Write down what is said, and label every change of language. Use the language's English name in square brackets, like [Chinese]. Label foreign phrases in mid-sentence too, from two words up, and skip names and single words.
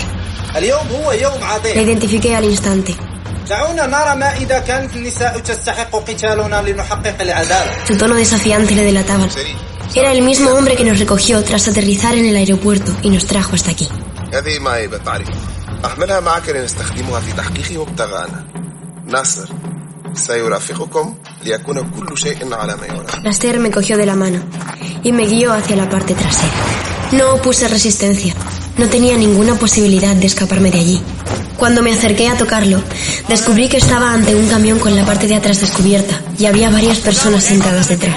[Spanish] La identifiqué al instante. Su tono desafiante le delataba. Era el mismo hombre que nos recogió tras aterrizar en el aeropuerto y nos trajo hasta aquí. [Arabic] احملها معك لنستخدمها في تحقيق مبتغانا. ناصر سيرافقكم ليكون كل شيء على ما يرام. [Spanish] Nasser me cogió de la mano y me guió hacia la parte trasera. No opuse resistencia. No tenía ninguna posibilidad de escaparme de allí. Cuando me acerqué a tocarlo, descubrí que estaba ante un camión con la parte de atrás descubierta y había varias personas sentadas detrás.